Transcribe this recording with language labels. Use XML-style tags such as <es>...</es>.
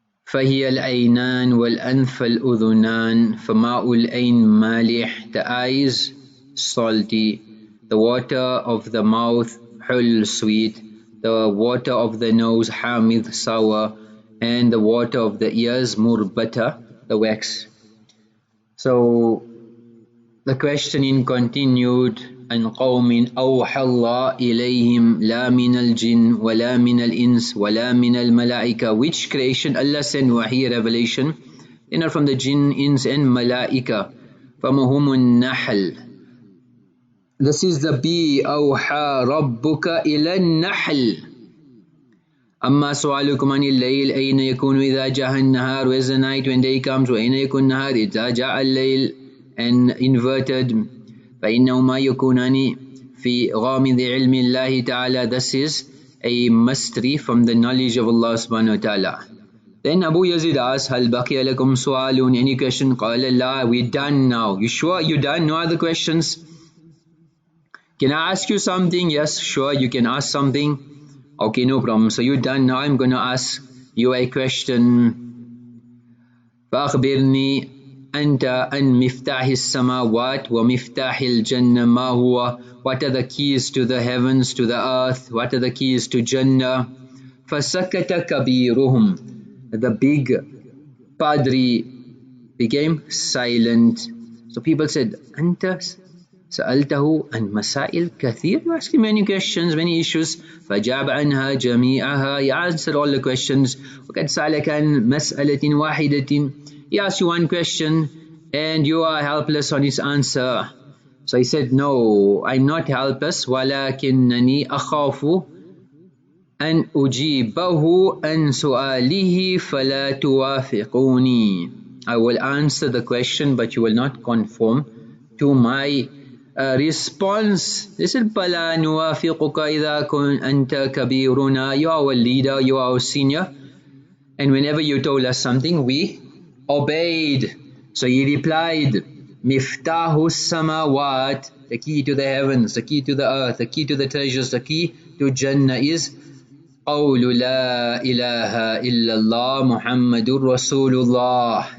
<ar>فهي العينان والأنف الأذنان فماء العين مالح,</ar> <en>the eyes salty, the water of the mouth حل sweet, the water of the nose حامض sour, and the water of the ears murbata, the wax. So the questioning continued,</en> <ar>عن قوم أوحى الله إليهم لا من الجن ولا من الإنس ولا من الملائكة.</ar> <en>Which creation Allah sent wahi, revelation? They are not from the jinn, ins and malaika.</en> <ar>فَمُهُمُ النَّحْلِ.</ar> <en>This is the bee.</en> <ar>أوحى ربك إلى النحل. أما سؤالكم عن الليل أين يكون إذا جاء النهار.</ar> <en>Where's the night when day comes?</en> <ar>وأين يكون النهار إذا جاء الليل.</ar> <en>And inverted,</en> <ar>فإنهما يكونان في غامض علم الله تعالى.</ar> <en>This is a mystery from the knowledge of Allah subhanahu wa ta'ala. Then Abu Yazid asked,</en> <ar>هل بقي لكم سؤال?</ar> <en>Any question?</en> <ar>قال لا,</ar> <en>we're done now. You sure you're done? No other questions? Can I ask you something? Yes, sure, you can ask something. Okay, no problem. So you're done now. I'm going to ask you a question.</en> <ar>فأخبرني أنت عن مفتاح السماوات ومفتاح الجنة ما هو?</ar> <en>What are the keys to the heavens, to the earth? What are the keys to Jannah?</en> <ar>فسكت كبيرهم.</ar> <en>The big padri became silent. So people said,</en> <ar>أنت سألته عن مسائل كثير.</ar> <en>You asked him many questions, many issues.</en> <ar>فجاب عنها جميعها.</ar> <en>He answered all the questions.</en> <ar>وقد سألك عن مسألة واحدة.</ar> <en>He asked you one question and you are helpless on his answer. So he said, no, I'm not helpless.</en> <ar>ولكنني أخاف أن أجيبه عن سؤاله فلا توافقوني.</ar> <en>I will answer the question but you will not conform to my response. They said,</en> <ar>بلا نوافقك إذا كنت أنت كبيرنا.</ar> <en>You are our leader, you are our senior, and whenever you told us something we obeyed. So he replied,</en> <ar>Miftahu samawat,</ar> <en>the key to the heavens, the key to the earth, the key to the treasures, the key to Jannah is</en> <ar>Qawlu la ilaha illallah Muhammadur Rasulullah.</ar>